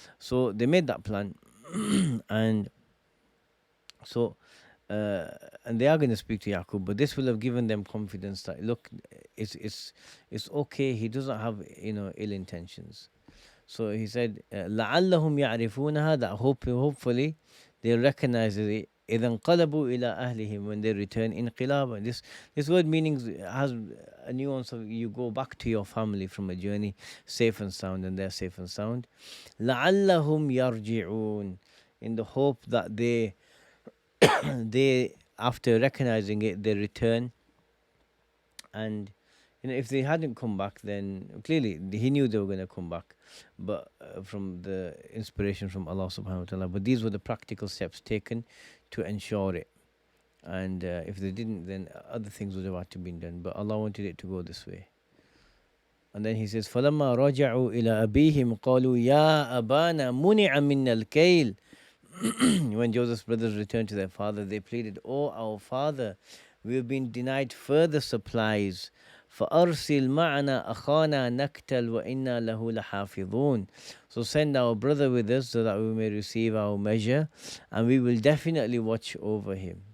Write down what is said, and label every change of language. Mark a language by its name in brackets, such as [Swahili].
[English] So they made that plan. And so, and they are going to speak to Yaqub, but this will have given them confidence that, look, it's okay. He doesn't have, ill intentions. So he said, [Arabic] لَعَلَّهُمْ يَعْرِفُونَهَا, [English] that hopefully they'll recognize it. [Arabic] إِذَا انقلبوا إِلَى أَهْلِهِمْ, [English] when they return [Arabic] انقلابا. [English] This word meanings has a nuance of you go back to your family from a journey safe and sound, and they're safe and sound. [Arabic] لَعَلَّهُمْ يَرْجِعُونَ, [English] in the hope that they after recognizing it, they return. And if they hadn't come back, then clearly he knew they were going to come back, but from the inspiration from Allah subhanahu wa ta'ala. But these were the practical steps taken to ensure it. And if they didn't, then other things would have had to be done, but Allah wanted it to go this way. And then he says, [Arabic] فَلَمَّا رَجَعُوا إِلَى أَبِيهِمْ قَالُوا يَا أَبَانَا مُنِعَ مِنَّا الْكَيْلِ. [English] When Joseph's brothers returned to their father, they pleaded, "Oh, our father, we have been denied further supplies. [Arabic] فَأَرْسِلْ مَعَنَا أَخَانَا نَكْتَلْ وَإِنَّا لَهُ لَحَافِظُونَ. [English] So send our brother with us so that we may receive our measure, and we will definitely watch over him."